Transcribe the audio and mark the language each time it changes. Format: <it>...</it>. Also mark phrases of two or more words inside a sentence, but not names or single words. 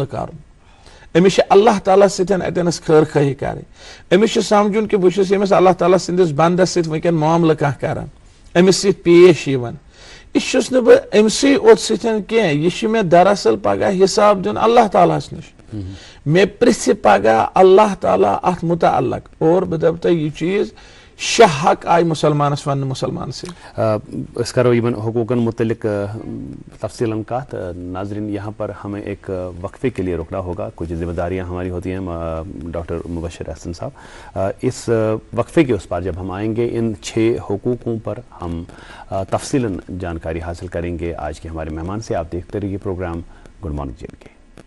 <ks>کرُن أمِس چھِ اللہ تعالیٰ سۭتۍ اتٮ۪نس خٲر خٲہی کرٕنۍ أمِس چھُ سمجھُن کہِ بہٕ چھُس ییٚمِس اللہ تعالیٰ سٕنٛدِس بنٛدس سۭتۍ وٕنکیٚن معاملہٕ کانٛہہ کران أمِس سۭتۍ پیش یِوان یہِ چھُس نہٕ بہٕ أمسٕے اوت سۭتۍ کینٛہہ یہِ چھُ مےٚ دراصل پگاہ حساب دیُن اللہ تعالیٰ ہس نِش مےٚ پرژھِ پگاہ اللہ تعالیٰ اتھ متعلق اور بہٕ دپہٕ تۄہہِ یہِ چیٖز شےٚ حق آیہِ مُسلمانس وننہٕ مُسلمان سۭتۍ أسۍ کرو یِمن حقوٗقن متعلق تفصیلاً کتھ</ks> <ur>ناظرین یہاں پر ہمیں ایک وقفے کے لیے رکنا ہوگا کچھ ذمہ داریاں ہماری ہوتی ہیں ڈاکٹر مبشر احسن صاحب اس وقفے کے اس پار جب ہم آئیں گے ان 6 حقوقوں پر ہم تفصیلاً جانکاری حاصل کریں گے آج کے ہمارے مہمان سے آپ دیکھتے رہیے پروگرام گڈ مارننگ جے کے</ur>